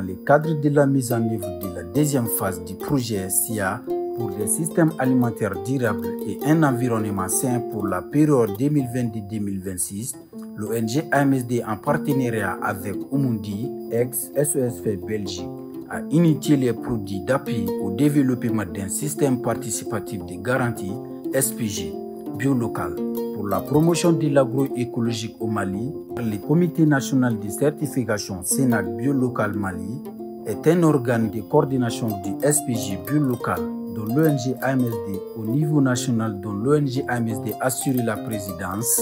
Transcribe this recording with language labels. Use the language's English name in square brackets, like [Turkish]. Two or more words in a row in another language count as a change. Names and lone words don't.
[French] cadre de la mise en œuvre de la deuxième phase du projet SIA pour des systèmes alimentaires durables et un environnement sain pour la période 2022-2026, l'ONG AMSD en partenariat avec Umundi, ex-SOSF Belgique, a initié les produits d'appui au développement d'un système participatif de garantie SPG bio-local pour la promotion de l'agroécologique au Mali. Le Comité national de certification Sénac bio-local Mali est un organe de coordination du SPG bio-local dont l'ONG AMSD au niveau national dont l'ONG AMSD assure la présidence.